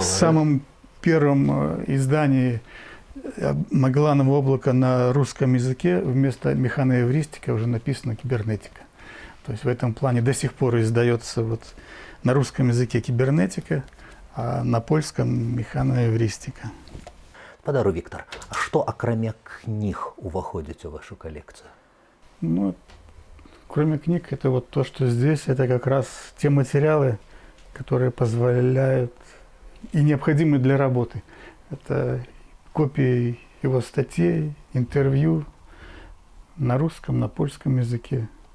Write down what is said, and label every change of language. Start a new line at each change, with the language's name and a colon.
Russian: самом первом издании Магелланового облака на русском языке вместо механоэвристика уже написано кибернетика. То есть в этом плане до сих пор издается вот на русском языке кибернетика, а на польском механоэвристика.
Belarusian: Падару Віктор, а што акрамя кніг уваходзіць у вашу коллекцию?
Russian: Ну, кроме книг, это вот то, что здесь, это как раз те материалы, которые позволяют и необходимы для работы. Это копии его статей, интервью на русском, на польском языке.